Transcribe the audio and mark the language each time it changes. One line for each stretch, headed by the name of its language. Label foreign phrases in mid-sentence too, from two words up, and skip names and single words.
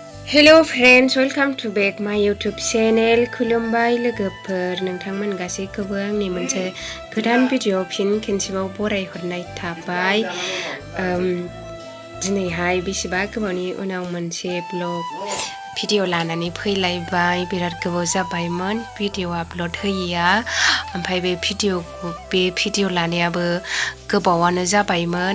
English: Hello friends, welcome to back my YouTube channel
Bodo: kulumbai lwgwpwr नोंथांमोन गासैखौबो आंनि मोनसे गोदान भिडिअ फिन खेनसेबाव बरायहरनाय थाबाय। दिनैहाय बेसेबा गोबावनि उनाव मोनसे
English: blog video
Bodo: लानानै फैलायबाय। बिराद गोबाव जाबायमोन
English: video upload
Bodo: होयैया, ओमफ्राय बे भिडिअ लानायाबो गोबावानो जाबायमोन।